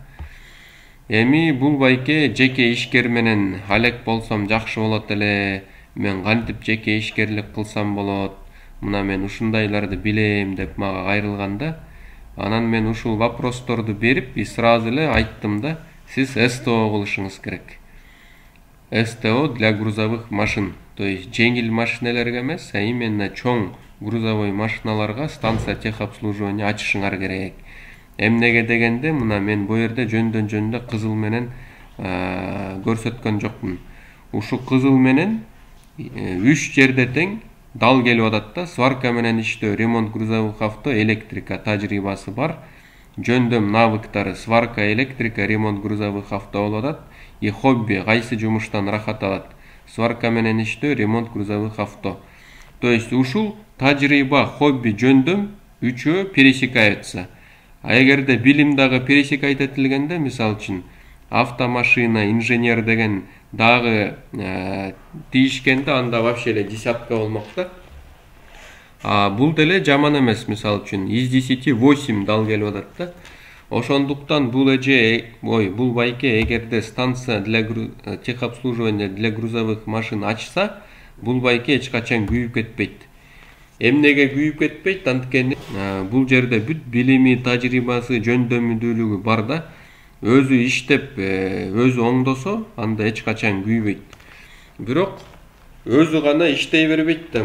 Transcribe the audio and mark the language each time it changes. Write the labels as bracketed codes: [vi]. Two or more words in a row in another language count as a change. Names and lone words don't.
[ky] Эми бул байке жеке ишкер менен алек болсом жакшы болот эле. Мен кантип жеке ишкерлик кылсам болот? Мына мен ушундайларды билем деп мага кайрылганда, анан мен ушул вопросторду берип, сразу эле айттым да, сиз СТО кылышыңыз керек. [ru] СТО для грузовых машин, то есть [ky] жеңил машиналарга эмес, [ru] а именно [ky] чоң грузовой машиналарга [ru] станция техобслуживания [ky] ачышыңар керек. Эмнеге дегенде, мына мен бу жерде жөндөн кызыл менен көрсөткөн жокмун. Ушу кызыл менен 3 жерде тең дал келип атат да. Сварка менен иштөө, [ru] ремонт грузовых авто, [ky] электрика тажрыйбасы бар. Жөндөм навыктары сварка, электрика, [ru] ремонт грузовых авто [ky] болуп атат. И хобби кайсы жумуштан рахат алат? Сварка менен иштөө, [ru] ремонт грузовых авто. То есть [ky] ушул тажрыйба, хобби, жөндөм үчөө пересекаются. А эгерде билим дагы пересекайт этилгенде, мисалы үчүн автомашина, инженер деген дагы тийишкенде, анда вообще эле десятка болмок да. Бул деле жаман эмес, мисалы үчүн из 10 8 дал келип атат да. Ошондуктан бул бул байке эгерде [ru] станция для техобслуживания для грузовых машин [ky] ачса, бул байке эч качан күйүп кетпейт. Эмнеге күйүп кетпейт? Анткени бул жерде бүт билими, тажрыйбасы, жөндөмдүүлүгү бар да. Өзү иштеп, өзү оңдосо, анда эч качан күйбөйт. Бирок өзү гана иштей бербейт да.